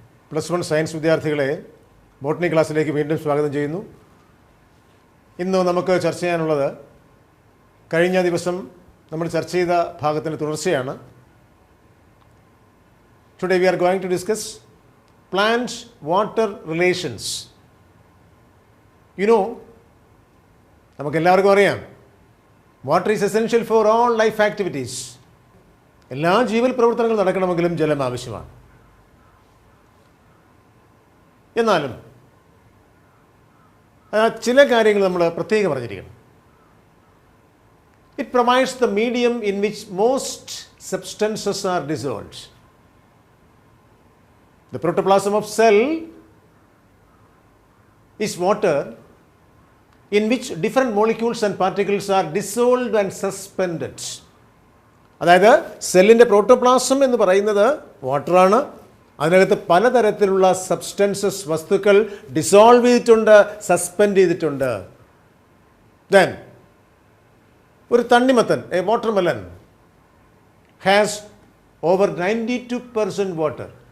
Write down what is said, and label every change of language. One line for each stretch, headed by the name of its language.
Malayalam: +1 science വിദ്യാർത്ഥികളെ botany ക്ലാസ്സിലേക്ക് വീണ്ടും സ്വാഗതം ചെയ്യുന്നു. ഇന്ന് നമുക്ക് ചർച്ച ചെയ്യാനുള്ളത് കഴിഞ്ഞ ദിവസം നമ്മൾ ചർച്ച ചെയ്ത ഭാഗത്തിൻ്റെ തുടർച്ചയാണ്.
English: Today we are going to discuss plant-water relations. You know,
Malayalam: നമുക്കെല്ലാവർക്കും അറിയാം,
English: Water is essential for all life activities.
Malayalam: എല്ലാ ജീവൽ പ്രവർത്തനങ്ങളും നടക്കണമെങ്കിലും ജലം ആവശ്യമാണ്. എന്നാലും ചില കാര്യങ്ങൾ നമ്മൾ പ്രത്യേകം പറഞ്ഞിരിക്കണം.
English: It provides the medium in which most substances are dissolved. The protoplasm of cell is water in which different molecules and particles are dissolved and suspended.
Malayalam: അതായത് സെല്ലിൻ്റെ പ്രോട്ടോപ്ലാസം എന്ന് പറയുന്നത് വാട്ടറാണ്. അതിനകത്ത് പലതരത്തിലുള്ള സബ്സ്റ്റൻസസ്, വസ്തുക്കൾ ഡിസോൾവ് ചെയ്തിട്ടുണ്ട്, സസ്പെൻഡ് ചെയ്തിട്ടുണ്ട്.
English: then
Malayalam: ഒരു തണ്ണിമത്തൻ,
English: A watermelon has over 92% water.